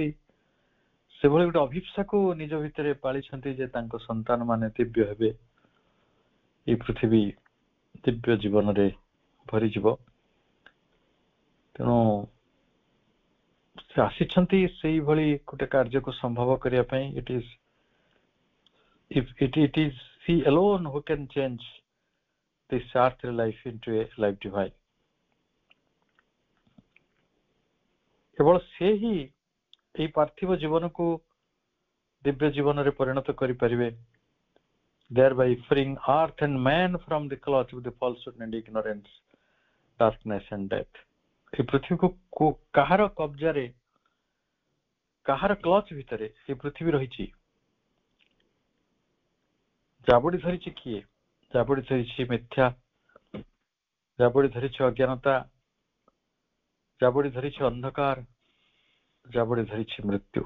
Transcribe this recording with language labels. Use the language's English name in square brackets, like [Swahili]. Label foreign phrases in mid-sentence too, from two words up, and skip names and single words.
[Odia] ସେଭଳି ଗୋଟେ ଅଭିପ୍ସାକୁ ନିଜ ଭିତରେ ପାଳିଛନ୍ତି ଯେ ତାଙ୍କ ସନ୍ତାନ ମାନେ ଦିବ୍ୟ ହେବେ, ଏଇ ପୃଥିବୀ ଦିବ୍ୟ ଜୀବନରେ ଭରିଯିବ। ତେଣୁ ସେ ଆସିଛନ୍ତି ସେଇଭଳି ଗୋଟେ କାର୍ଯ୍ୟକୁ ସମ୍ଭବ କରିବା ପାଇଁ। [English] It is he alone who can change this earthly life into a life divine. [Odia] କେବଳ ସେ ହିଁ ଏହି ପାର୍ଥିବ ଜୀବନକୁ ଦିବ୍ୟ ଜୀବନରେ ପରିଣତ କରିପାରିବେ, [English] thereby freeing earth and man from the clutch of the falsehood and ignorance, darkness and death. [Odia] ଏହି ପୃଥିବୀକୁ କାହାର କବ୍ଜାରେ, କାହାର କ୍ଲଚ୍ ଭିତରେ ଏହି ପୃଥିବୀ ରହିଛି? ଜାବୁଡ଼ି ଧରିଛି କିଏ? ଜାବୁଡ଼ି ଧରିଛି ମିଥ୍ୟା, ଜାବୁଡ଼ି ଧରିଛି ଅଜ୍ଞାନତା, ଜାବୁଡ଼ି ଧରିଛି ଅନ୍ଧକାର, ଜାବୁଡ଼ି ଧରିଛି ମୃତ୍ୟୁ।